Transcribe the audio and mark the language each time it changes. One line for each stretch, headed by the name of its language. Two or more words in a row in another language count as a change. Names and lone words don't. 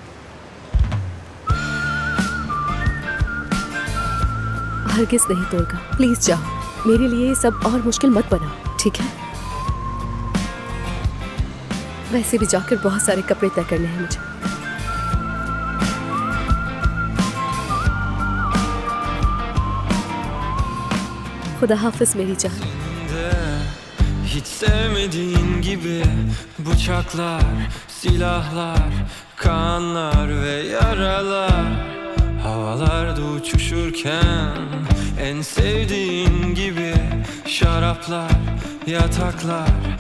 Hindi: हरगिज़ नहीं तोलगा, प्लीज जाओ, मेरे लिए ये सब और मुश्किल मत बनाओ, ठीक है? वैसे भी जाकर बहुत सारे कपड़े तय करने हैं मुझे। खुदा हाफिज मेरी जान।
Turkish: Hiç sevmediğin gibi bıçaklar, silahlar, kanlar ve yaralar havalarda uçuşurken en sevdiğin gibi şaraplar, yataklar,